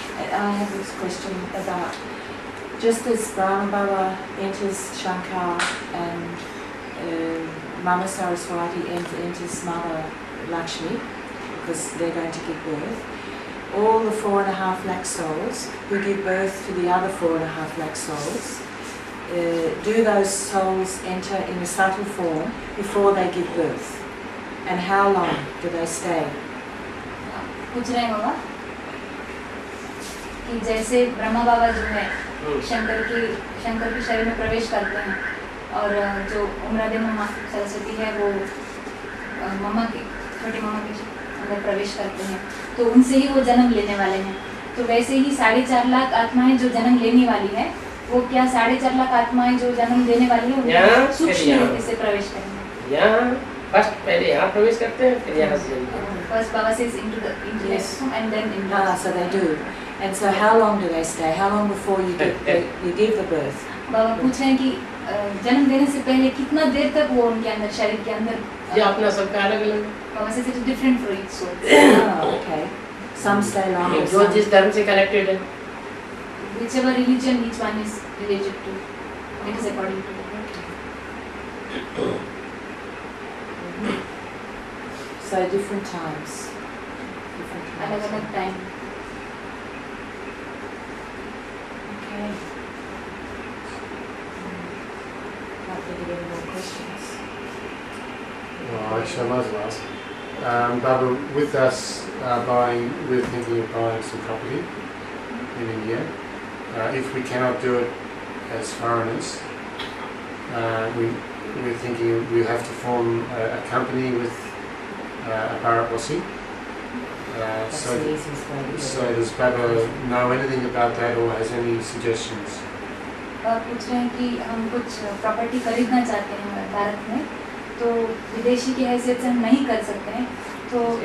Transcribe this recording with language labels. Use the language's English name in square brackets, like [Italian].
[English] I have this question about just as Brahma Baba enters Shankar and Mama Saraswati enters Mother Lakshmi because they're going to give birth, all the 4.5 lakh souls who give birth to the other 4.5 lakh souls, do those souls enter in a subtle form before they give birth? And how long do they stay? [Hindi] पूछ रहे हैं बाबा कि जैसे ब्रह्मा बाबा जो है शंकर के शरीर में प्रवेश करते हैं और जो उमरादे मम्मा सरस्वती है वो मम्मा के छोटी मम्मा के अंदर प्रवेश करते हैं, तो उनसे ही वो जन्म लेने वाले हैं। तो वैसे ही 4.5 लाख आत्माएं जो जन्म लेने वाली है, वो क्या 4.5 लाख आत्माएं जो जन्म देने वाली है यहाँ, वो सूक्ष्म फिर यहाँ। रूप से प्रवेश करेंगे। यहाँ फर्स्ट पहले यहाँ प्रवेश करते हैं, फिर यहाँ से [English] First Baba says into the Yes. and then into Ah, so they do. And so how long do they stay? How long before you give the birth? [Hindi] बाबा पूछ रहे हैं कि जन्म देने से पहले कितना देर तक वो उनके अंदर शरीर के अंदर ये अपना सबका अलग अलग [English] बाबा says it is different for each soul. Oh, okay. Some stay longer. [Hindi] जो [English] some- [Hindi] जिस धर्म से कनेक्टेड है। [English] Whichever religion each one is related to, it is according to the So different times. Different [Hindi] अलग [English] times. [Hindi] अलग time. [English] Okay. Can't think of any more questions. Well, actually, I might as well ask. Baba, with us we're thinking of buying some property in India. If we cannot do it as foreigners, we're thinking we have to form a company with a Bharatwasi. That's the easiest way to do So it. does Baba know anything about that or has any suggestions? [Hindi] आप पूछ रहे हैं कि हम कुछ property खरीदना चाहते हैं भारत में, तो विदेशी की हैसियत से हम नहीं कर सकते हैं, तो